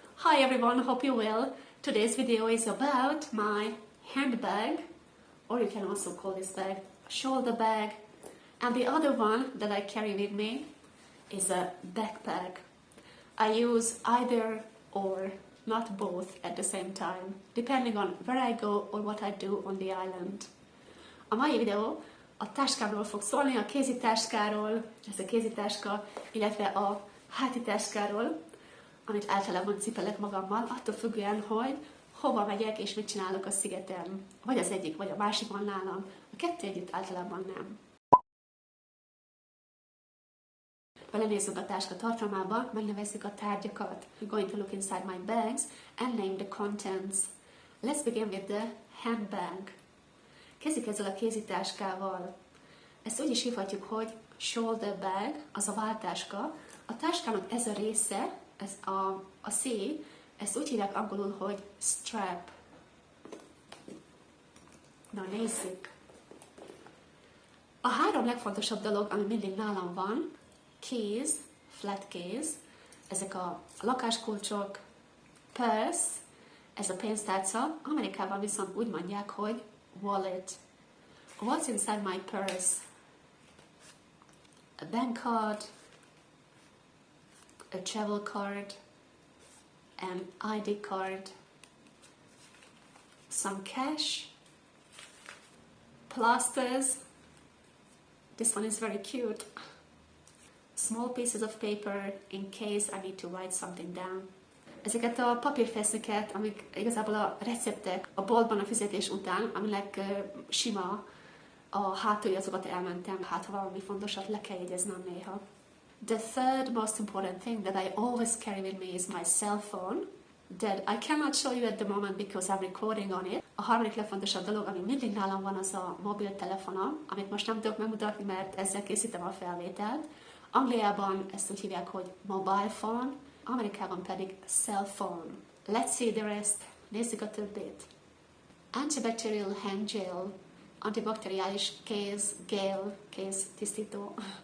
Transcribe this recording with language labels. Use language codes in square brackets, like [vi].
[en] Hi everyone, hope you well. Today's video is about my handbag, or you can also call this bag a shoulder bag. And the other one that I carry with me is a backpack. I use either or, not both at the same time, depending on where I go or what I do on the island. [hu] A mai videó a táskámról fog szólni, a kézitáskáról, ez a kézitáska, illetve a hátitáskáról, amit általában cipelek magammal, attól függően, hogy hova megyek és mit csinálok a szigeten. Vagy az egyik, vagy a másik van nálam. A kettő együtt általában nem. Belenézünk a táska tartalmába, megnevezzük a tárgyakat. [en] We're going to look inside my bags and name the contents. Let's begin with the handbag. [hu] Kezdjük ezzel a kézitáskával. Ezt úgy is hívhatjuk, hogy shoulder bag, az a váltáska. A táskának ez a része, ez a C, ezt úgy hívják angolul, hogy strap. Na nézzük. A három legfontosabb dolog, ami mindig nálam van, keys, flat keys, ezek a lakáskulcsok, purse, ez a pénztárca, Amerikában viszont úgy mondják, hogy wallet. [en] What's inside my purse? A bank card, a travel card, an ID card, some cash, plasters, this one is very cute, small pieces of paper in case I need to write something down. [hu] Ezeket a papírfeszeket, amik igazából a receptek a boltban a fizetés után, aminek sima a hátulja, azokat elmentem, hát ha valami fontosat le kell jegyeznem néha. [en] The third most important thing that I always carry with me is my cell phone that I cannot show you at the moment because I'm recording on it. [hu] A harmadik legfontosabb dolog, ami mindig nálam van, az a mobiltelefonom, amit most nem tudok megmutatni, mert ezzel készítem a felvételt. Angliában ezt úgy hívják, hogy mobile phone, Amerikában pedig cell phone. [en] Let's see the rest. [hu] Nézzük a többét. [en] Antibacterial hand gel, [hu] antibakteriális kéz tisztító.